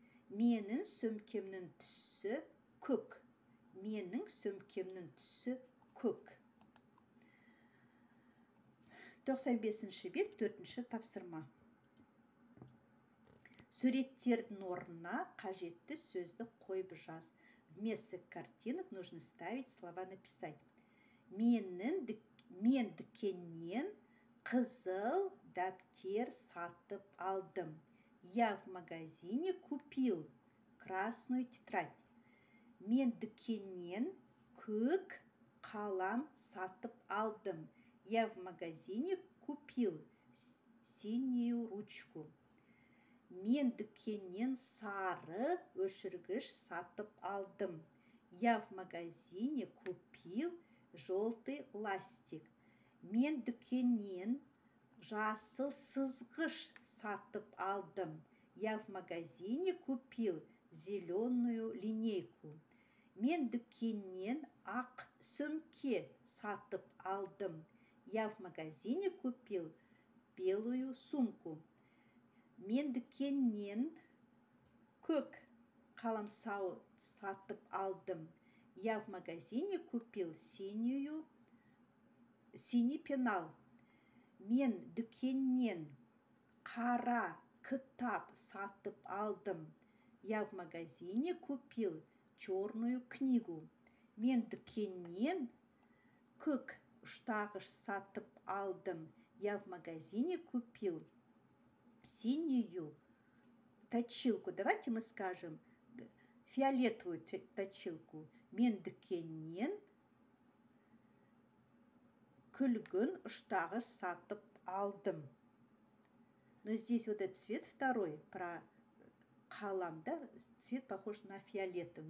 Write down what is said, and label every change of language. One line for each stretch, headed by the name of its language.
Kazakh: Менің сөмкемнің түсі көк. Менің сөмкемнің түсі көк. 95-ші бет, 4-ші тапсырма. Суреттердің орнына қажетті сөзді қойып жаз.
Russian: Вместо картинок нужно ставить слова, написать.
Kazakh: Мен дүкеннен қызыл дәптер сатып алдым.
Russian: Я в магазине купил красную тетрадь.
Kazakh: Мен дүкеннен көк қалам сатып алдым.
Russian: Я в магазине купил синюю ручку.
Kazakh: Мен дүкеннен сары өшіргіш сатып алдым.
Russian: Я в магазине купил желтый ластик.
Kazakh: Мен дүкеннен жасыл сызғыш сатып алдым.
Russian: Я в магазине купил зеленую линейку.
Kazakh: Мен дүкеннен ақ сөмке сатып алдым.
Russian: Я в магазине купил белую сумку.
Kazakh: Мен дүкеннен көк қаламсау сатып алдым.
Russian: Я в магазине купил синий пенал.
Kazakh: Мен дүкеннен қара кітап сатып алдым.
Russian: Я в магазине купил черную книгу.
Kazakh: Мен дүкеннен көк ұштағыш сатып алдым.
Russian: Я в магазине купил синюю точилку. Давайте мы скажем фиолетовую точилку.
Kazakh: Мен дүкеннен күлгін ұштағыш сатып алдым.
Russian: Но здесь вот этот цвет второй, про қалам, да, цвет похож на фиолетовый.